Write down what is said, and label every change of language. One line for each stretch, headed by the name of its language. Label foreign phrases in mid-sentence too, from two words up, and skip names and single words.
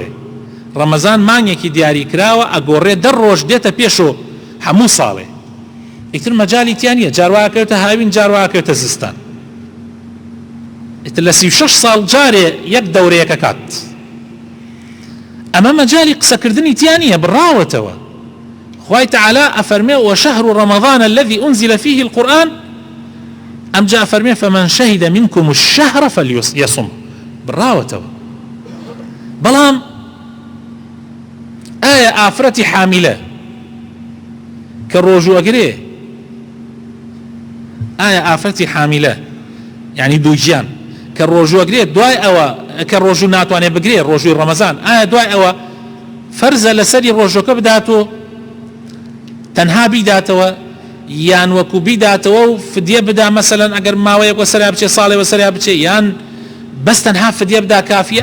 Central Kurdish: ڕەمەزان مانگێکی دیاری کراوە، ئەگۆڕێ 10 ڕۆژ دێتە پێشۆ هەموو ساڵێ. ئیتر مەجالی تیانە، جاروواکەوتە هاوین، جاروواکەوتە زستان. ئیتر لە 36 ساڵ جارێ یەک دەورەیەکە کات. ئەمە مەجالی قسەکردنی تیانە، بڕاوەتەوە. خوای تعالی ئەفەرمێ
Arabic: وشهر رمضان الذي أنزل فيه القرآن
Central Kurdish: ئەم جا ئەفەرمێ
Arabic: فمن شهد منكم الشهر فليصم.
Central Kurdish: بڕاوەتەوە. بەڵام ئایا ئافرەتی حاملە کە ڕۆژوەگرێ، ئایا ئافرەتی حاملە یعنی دووجیان کە ڕۆژوەگرێت دوای ئەوە کە ڕۆژوو ناتوانێت بگرێت ڕۆژووی ڕەمەزان، ئایا دوای ئەوە فەرزە لەسەری ڕۆژەکە بداتەوە تەنها بیداتەوە یان وەکو بیداتەوە و فدیە بدا، مەسەلەن ئەگەر ماوەیەک وەسەریا بچێ ساڵێ وەسەریا بچێ، یان بەس تەنها فدیە بدا کافیە؟